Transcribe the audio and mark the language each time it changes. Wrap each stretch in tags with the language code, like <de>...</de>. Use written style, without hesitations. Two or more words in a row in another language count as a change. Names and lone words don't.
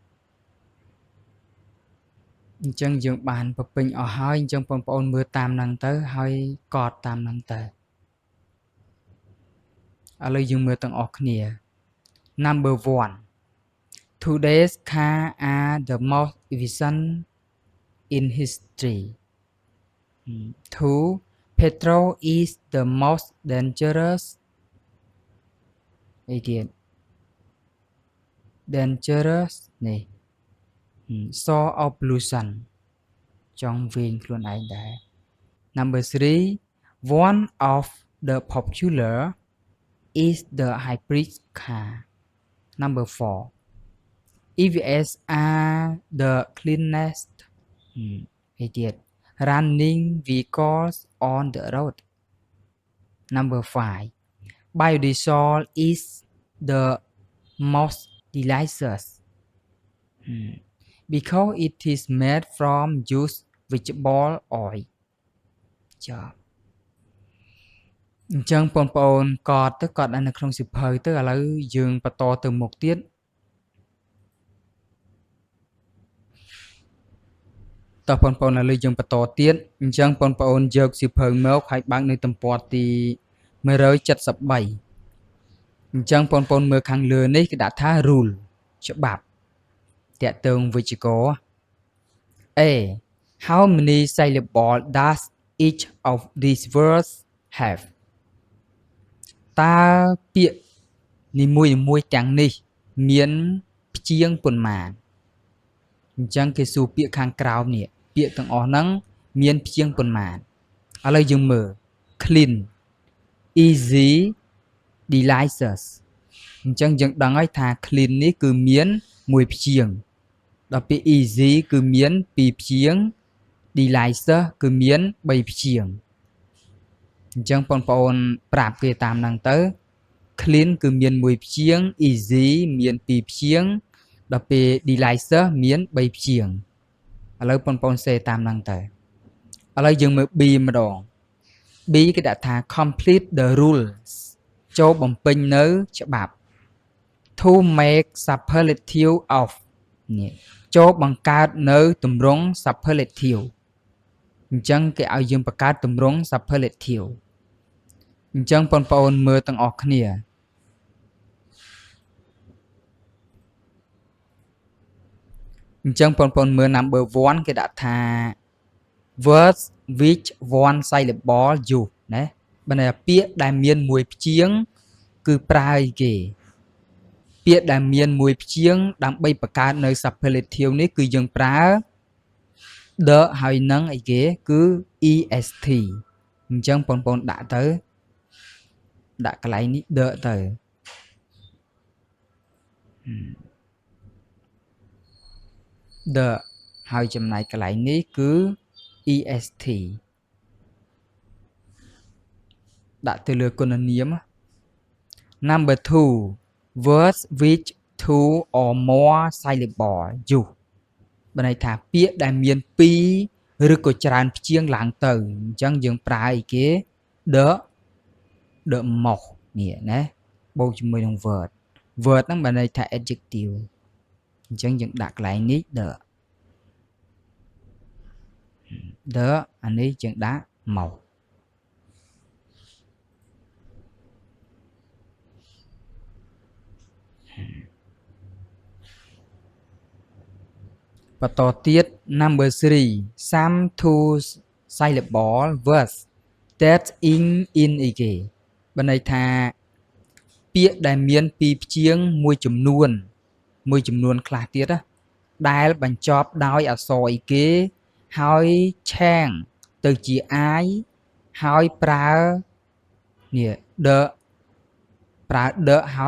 <km>អញ្ចឹងយើងបានពពេញអស់ហើយអញ្ចឹងបងប្អូនមើលតាមហ្នឹងទៅហើយកត់តាមហ្នឹងទៅឥ ឡូវយើងមើលទាំងអស់គ្នា</km> <en>number 1 today's car are the most efficient in history 2 petrol is the most dangerous</en> <km>អីទៀត</km> <en>dangerous នេះ source of pollution</en> <km>ចង់វិញខ្លួនឯងដែរ</km> <en>number 3 one of the popular is the hybrid car number 4 EVs are the cleanest</en> <km>អីទៀត</km> <en>running vehicles on the road number 5 biodiesel is the most delicious because it is made from used vegetable oil</en> <km>ចាអញ្ចឹងបងប្អូនកត់ទៅកត់នៅក្នុងសៀវភៅទៅឥឡូវយើងបន្តទៅមុខទៀតតោះបងប្អូនឥឡូវយើងបន្តទៀតអញ្ចឹងបងប្អូនយកសៀវភៅមកហើយបើកនៅទំព័រទី173អញ្ចឹងបងប្អូ នមើលខាងលើនេះគេដាក់ថា rule ច្បាប់តាក់ទងវិជ្ជករ</km> <en>A how many syllables does each of these words have</en> <km>តើពាក្យនីមួយៗទាំងនេះមានព្យាង្គប៉ុន្មានអញ្ចឹងគេសួរពាក្យខាង ក្រោមនេះពាក្យទាំងអស់ហ្នឹងមានព្យាង្គប៉ុន្មានឥឡូវយើងមើល</km> <en>clean easy delicious</en> <km>អញ្ចឹងយើងដឹងហើយថា clean នេះគឺមានមួយព្យាង្គដល់ពេល easy គឺមានពីរព្យាង្គ delicious គឺមាន3ព្យាង្គអញ្ចឹងបងប្អូនប្រាប់គេតាមហ្នឹងទៅ clean គឺមាន មួយព្យាង្គ easy មានពីរព្យាង្គដល់ពេល delicious មាន3ព្យាង្គឥឡូវបងប្អូនសេតាមហ្នឹងទៅឥឡូវយើងមើល B ម្ដង B គេដាក់ថា</km> <en>complete the rules</en> <km>ចូលបំពេញនៅច្បាប់</km> <en>to make superlative of</en> <km>នេះចូលបង្កើតនៅទម្រង់ superlative អញ្ចឹងគេឲ្យយើងបង្កើតទម្រង់ superlative អញ្ចឹងបងប្អូនមើលទាំងអស់គ្នា អញ្ចឹងបងប្អូនមើល</km> <en>number 1</en> <km>គេដាក់ថា</km> <en>words which one syllable use</en> <km>ណា បើន័យថាពាក្យដែលមានមួយព្យាង្គគឺប្រើអីគេពាក្យដែលមានមួយព្យាង្គដើម្បីបង្កើតនៅ superlative នេះគឺយើងប្រើ the ហើយនឹងអីគេគឺ est អញ្ចឹងបងប្អូនដាក់ទៅដាក់កន្លែងនេះ the ទៅ the ហើយចំណែកកន្លែងនេះគឺ est ដាក់ទៅលើគុណនាម</km> <en>number 2 words which two or more syllable use</en> <km>បើន័យថាពាក្យដែលមាន2ឬក៏ច្រើនព្យាង្គឡើងទៅអញ្ចឹងយើងប្រើអីគេ</km> <en>the most</en> <km>នេះណាបូកជាមួយនឹង word ហ្នឹងបើន័យថា adjective អញ្ចឹងយើងដាក់កន្លែងនេះ the អានេះយើងដាក់ most បន្តទៀត</km> <en>number 3 some two syllable words that in</en> <km>អីគេបើន័យថាពាក្យដែលមានពីរព្យាង្គមួយចំនួន ខ្លះទៀតណាដែលបញ្ចប់ដោយអក្សរអីគេហើយឆាងទៅជា I ហើយប្រើនេះ the ប្រើ the ហើយ</km>